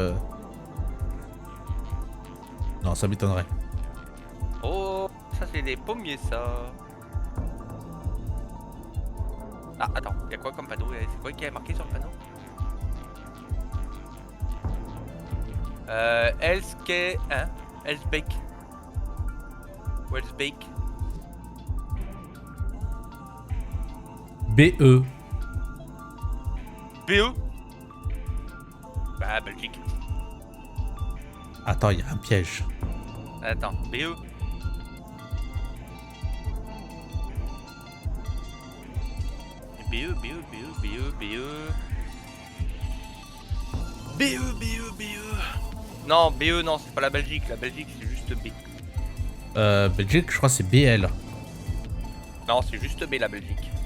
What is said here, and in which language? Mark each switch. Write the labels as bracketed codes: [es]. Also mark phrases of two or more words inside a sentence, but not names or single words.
[fr] Non, ça m'étonnerait. Oh, ça c'est des pommiers ça. Ah, attends, y'a quoi comme panneau? C'est quoi qui est marqué sur le panneau? Elske, hein? Elsbeek. Welsbeek. BE. BE? Bah, Belgique. Attends, il y a un piège. Attends, BE. BE, BE, BE, BE, BE. BE, BE, BE. Non, BE, non, c'est pas la Belgique. La Belgique, c'est juste B. Belgique, je crois que c'est BL. Non, c'est juste B, la Belgique.